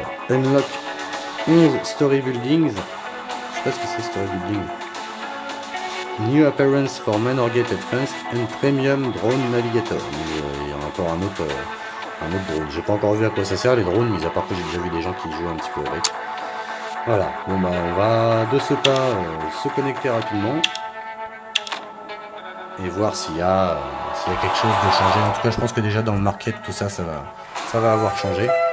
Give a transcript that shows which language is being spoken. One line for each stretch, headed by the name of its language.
English: Unlock 11 story buildings.
French: Je sais pas ce que c'est story building.
English: New appearance for Manor Gate Advanced and Premium Drone Navigator.
French: Il y a encore un autre drone. J'ai pas encore vu à quoi ça sert les drones, mis à part que j'ai déjà vu des gens qui jouent un petit peu avec. Voilà, bon bah on va de ce pas se connecter rapidement et voir s'il y a quelque chose de changé. En tout cas je pense que déjà dans le market tout ça va avoir changé.